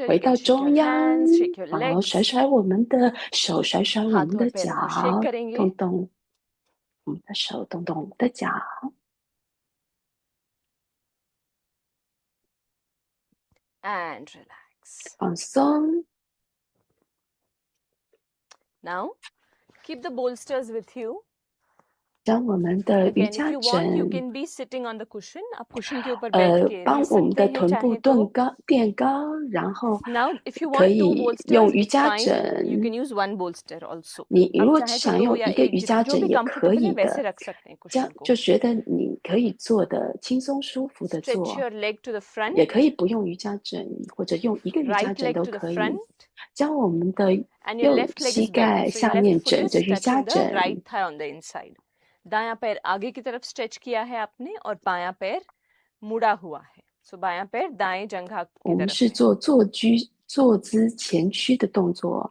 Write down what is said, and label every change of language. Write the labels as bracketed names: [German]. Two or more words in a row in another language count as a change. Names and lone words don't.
[Chinese] 回 [English] You [Chinese] 到 [English] can shake your [Chinese] 中央， [English] hands, shake your [Chinese] 好，甩 [English] legs. [Chinese] 甩我们的手，甩甩我们 [Hindi] हाथों [Chinese] 的 [Hindi] और [Chinese] 脚 [Hindi] पैरों को shake करेंगे. [Chinese] 动动我们的手，动动我们的脚， [English] And relax. [Chinese] 放松。 [English] Now, keep the bolsters with you. [Chinese] 将我们的瑜 [English] Again, if [Chinese] 伽 [English] you want, you [Chinese] 枕， [English] can be sitting on the cushion. [Hindi] आप cushion के ऊपर बैठ के [Chinese] 帮 [Hindi] रह [Chinese] 我们 [Hindi] सकते [Chinese] 的 [Hindi] हैं [Chinese] 臀部 [Hindi] चाहे तो. [Chinese] 垫高，然后 [English] Now, if you [Chinese] 可 [English] want two [Chinese] 以 [English] bolsters, [Chinese] 用瑜 [English] it's [Chinese] 伽 [English] fine. You [Chinese] 枕。 [English] can use one bolster also. [Chinese] 你如 [Hindi] आप [Chinese] 果 [Hindi] चाहे तो [Chinese] 想 [Hindi] दो [Chinese] 用 [Hindi] या [Chinese] 一个 [Hindi] एक [Chinese] 瑜伽 [Hindi] जो [Chinese] 枕 [Hindi] भी [Chinese] 也可 [Hindi] comfortable है [Chinese] 以 [Hindi] वैसे [Chinese] 的， [Hindi] रख सकते हैं [Chinese] 这样 [Hindi] cushion को. [Chinese] 就觉得你可以做的轻松舒服的 [English] Stretch [Chinese] 做， [English] your leg to the front. [Chinese] 也可以不用瑜伽枕，或者用一个瑜伽 [English] Right [Chinese] 枕 [English] leg [Chinese] 都 [English] to the [Chinese] 可以。 [English] front. [Chinese] 将我们的 [English] And your [Chinese] 右 [English] left leg [Chinese] 膝 [English] is bent. [Chinese] 盖 [English] So [Chinese] 下 [English] your [Chinese] 面 [English] left foot [Chinese] 枕 [English] is [Chinese] 着瑜伽 [English] touching the [Chinese] 枕， [English] right thigh on the inside. [Hindi] दायां पैर आगे की तरफ स्ट्रेच किया है आपने और बायां पैर मुड़ा हुआ है. So बायां पैर दाएं जंघा [Chinese] 我 [Hindi] की [Chinese] 们 [Hindi] तरफ [Chinese] 是 [Hindi] है. [Chinese] 做坐姿前屈的动作。